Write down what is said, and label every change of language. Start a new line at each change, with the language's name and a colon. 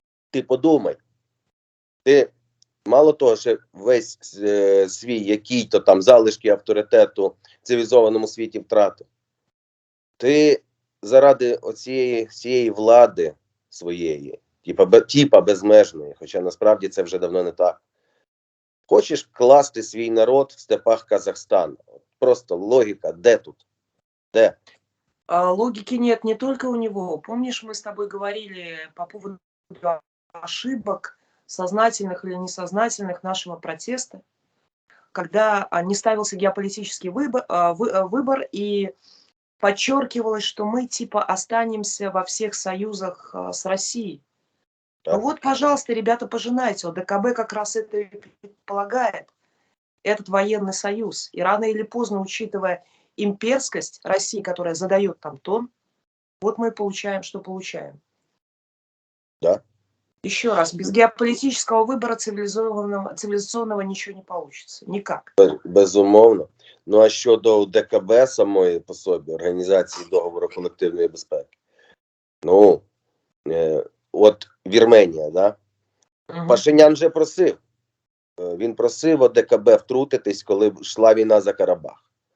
Ukrainian: Ти подумай. Ти мало того, що весь свій який-то там залишки авторитету в цивілізованому світі втратив. Ти заради цієї влади своєї, типа безмежної, хоча насправді це вже давно не так. Хочеш класти свій народ в степах Казахстану. Просто логіка, де тут? Де?
Russian: Логики нет не только у него. Помнишь, мы с тобой говорили по поводу ошибок, сознательных или несознательных нашего протеста, когда не ставился геополитический выбор и подчеркивалось, что мы типа останемся во всех союзах с Россией. Да. Ну вот, пожалуйста, ребята, пожинайте. ОДКБ как раз это и предполагает, этот военный союз. И рано или поздно, учитывая имперскость России, которая задает там тон, вот мы получаем, что получаем. Да. Еще раз, без геополитического выбора цивилизационного ничего не получится. Никак.
Ukrainian: Безумовно. Ну а щодо ОДКБ самої по собі, Організації договору колективної безпеки. Ну, от Вірменія, да? Угу. Пашинян вже просив. Він просив ОДКБ втрутитись, коли йшла війна за Карабах.